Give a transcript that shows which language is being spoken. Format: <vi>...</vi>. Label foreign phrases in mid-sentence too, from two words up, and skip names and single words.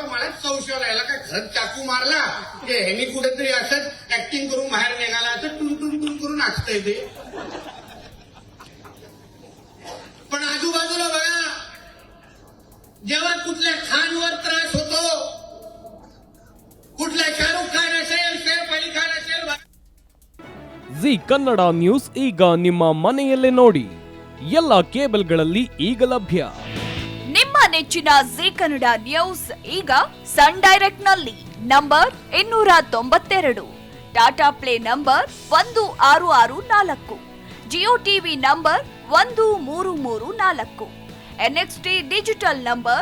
<mr>मलाच संशय राहिला काय घरात चाकू मारला की ह्यांनी कुठेतरी असंच ऍक्टिंग करून बाहेर निघाला. असं टून टून टून करून नाचतंय ते. पण आजूबाजूला बघा, जेव्हा कुठल्या खानवर त्रास होतो, कुठल्या शाहरुख खान असेल, सैफ अली खान असेल.</mr> <kn>ಜಿ ಕನ್ನಡ ನ್ಯೂಸ್ ಈಗ ನಿಮ್ಮ ಮನೆಯಲ್ಲೇ ನೋಡಿ. ಎಲ್ಲ ಕೇಬಲ್ಗಳಲ್ಲಿ ಈಗ ಲಭ್ಯ. ನಿಮ್ಮ ನೆಚ್ಚಿನ ಜಿ ಕನ್ನಡ ನ್ಯೂಸ್ ಈಗ ಸನ್ ಡೈರೆಕ್ಟ್ ನಲ್ಲಿ ನಂಬರ್ 292, ಟಾಟಾ ಪ್ಲೇ ನಂಬರ್ 1664, ಜಿಯೋ ಟಿವಿ ನಂಬರ್ 1334, ಎನ್ಎಕ್ಸ್ಟಿ ಡಿಜಿಟಲ್ ನಂಬರ್</kn>